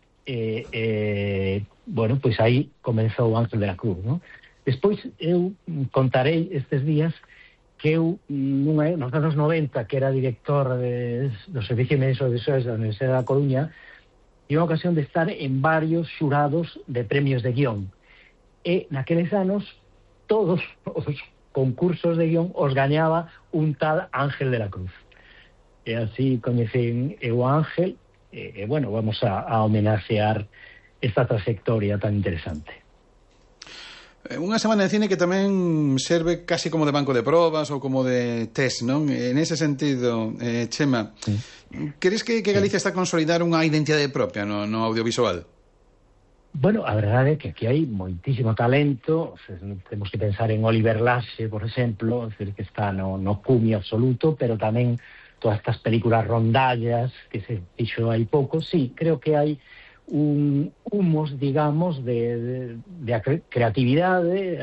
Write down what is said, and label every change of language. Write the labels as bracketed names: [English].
[Galician] Pois aí comezou o Ángel de la Cruz, ¿no? Despois eu contarei estes días que eu nos anos 90, que era director do Servicio de Medios Audiovisuais da Universidade da Coruña, tive a ocasión de estar en varios xurados de premios de guión, e naqueles anos todos os concursos de guión os gañaba un tal Ángel de la Cruz, e así coñecín eu a Ángel. Vamos a homenaxear esta trayectoria tan interesante. Unha semana de cine que tamén serve casi como de banco de probas ou como de test, non? En ese sentido, Chema, ¿crees que Galicia está a consolidar unha identidade propia no audiovisual? [Spanish] Bueno, la verdad es que aquí hay muchísimo talento. O sea, tenemos que pensar en Oliver Lasse, por ejemplo, es decir, que está [Galician] no cumio absoluto, [Spanish] pero también todas estas películas rondallas que se hizo hay poco. Sí, creo que hay un humos, digamos, de creatividad, ¿eh?